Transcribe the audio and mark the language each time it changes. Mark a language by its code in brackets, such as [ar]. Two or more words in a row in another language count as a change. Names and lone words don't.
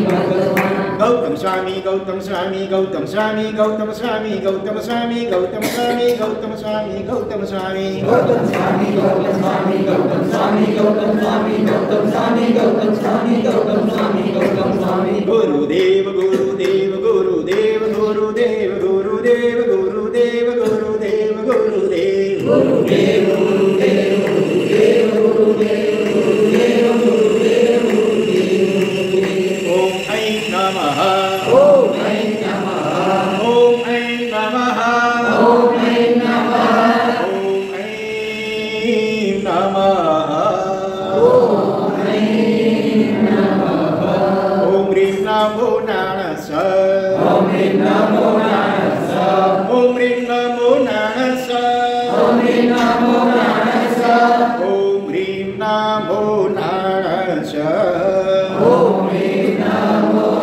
[gu] ભગવાન ગૌતમ સ્વામી ગૌતમ સ્વામી ગૌતમ સ્વામી ગૌતમ સ્વામી ગૌતમ સ્વામી ગૌતમ સ્વામી ગૌતમ સ્વામી ગૌતમ સ્વામી ગૌતમ સ્વામી ગૌતમ સ્વામી ગૌતમ સ્વામી ગૌતમ સ્વામી ગૌતમ સ્વામી ગૌતમ સ્વામી ગૌતમ સ્વામી ગૌતમ સ્વામી ગુરુદેવ ગુરુદેવ ગુરુદેવ ગુરુદેવ ગુરુદેવ ગુરુદેવ ગુરુદેવ ગુરુદેવ ગુરુદેવ ગુરુદેવ ગુરુદેવ ગુરુદેવ [sa] नमः ओम ऐं नमः ओम ऐं नमः ओम ऐं नमः ओम ऐं नमः ओम ऐं नमः ओम ह्रीं नमो नारायणाय ओम ह्रीं नमो नारायणाय ओम ह्रीं नमो नारायणाय ओम ह्रीं नमो नारायणाय ओम ह्रीं नमो नारायणाय ओम ह्रीं नमो